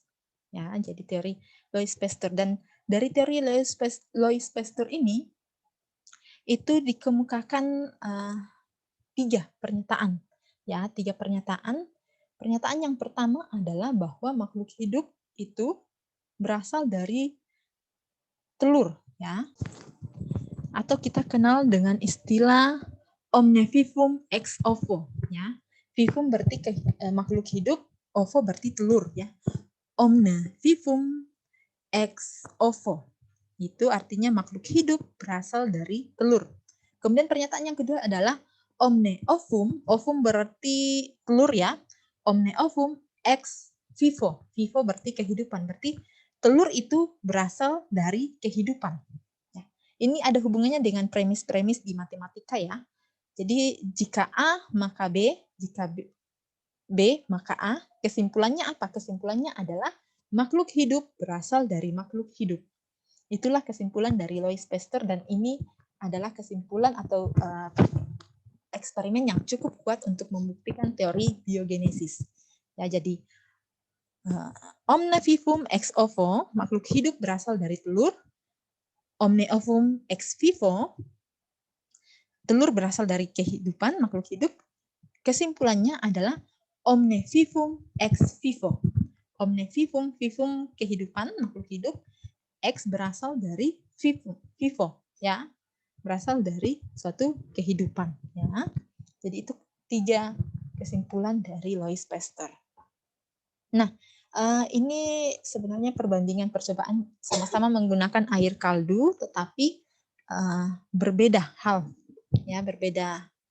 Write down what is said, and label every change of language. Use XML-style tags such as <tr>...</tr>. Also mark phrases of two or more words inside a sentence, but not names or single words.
<id>Ya, jadi teori Louis Pasteur, dan dari teori Louis Pasteur ini itu dikemukakan tiga pernyataan. Ya, tiga pernyataan. Pernyataan yang pertama adalah bahwa makhluk hidup itu berasal dari telur, ya. Atau kita kenal dengan istilah</id> <la>omne vivum ex ovo,</la> <id>ya. Vivum berarti makhluk hidup, ovo berarti telur, ya.</id> <la>Omne vivum ex ovo.</la> <id>Itu artinya makhluk hidup berasal dari telur. Kemudian pernyataan yang kedua adalah</id> <la>omne ovum,</la> <id>ovum berarti telur, ya.</id> <la>Omne ovum ex vivo. Vivo</la> <id>berarti kehidupan. Berarti telur itu berasal dari kehidupan. Ya. Ini ada hubungannya dengan premis-premis di matematika, ya. Jadi jika A maka B, jika B maka A. Kesimpulannya apa? Kesimpulannya adalah makhluk hidup berasal dari makhluk hidup. Itulah kesimpulan dari Louis Pasteur, dan ini adalah kesimpulan atau eksperimen yang cukup kuat untuk membuktikan teori biogenesis. Ya, jadi</id> <la>omne vivum ex ovo,</la> <id>makhluk hidup berasal dari telur.</id> <la>Omne ovum ex vivo,</la> <id>telur berasal dari kehidupan, makhluk hidup. Kesimpulannya adalah</id> <la>omne vivum ex vivo. Omne vivum, vivum</la> <id>kehidupan, makhluk hidup. X berasal dari vivo, ya, berasal dari suatu kehidupan, ya. Jadi itu tiga kesimpulan dari Louis Pasteur. Nah, ini sebenarnya perbandingan percobaan sama-sama menggunakan air kaldu, tetapi berbeda hal, ya, berbeda.</id>